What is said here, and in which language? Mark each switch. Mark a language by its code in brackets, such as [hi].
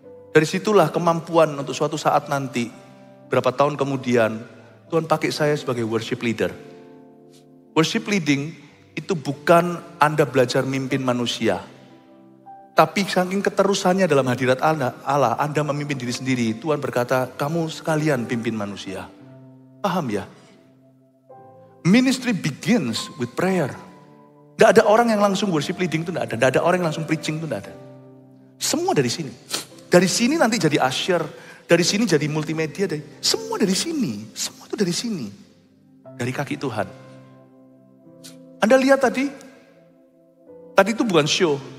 [id] Dari situlah kemampuan untuk suatu saat nanti, berapa tahun kemudian, Tuhan pakai saya sebagai worship leader. Worship leading itu bukan Anda belajar mimpin manusia. Tapi saking keterusannya dalam hadirat Allah, Anda memimpin diri sendiri. Tuhan berkata, kamu sekalian pimpin manusia. Paham ya? [en] Ministry begins with prayer. [id] Tidak ada orang yang langsung worship leading itu tidak ada. Tidak ada orang yang langsung preaching itu tidak ada. Semua dari sini. Dari sini nanti jadi usher. Dari sini jadi multimedia. Semua dari sini. Semua itu dari sini. Dari kaki Tuhan. Anda lihat tadi. Tadi itu bukan show.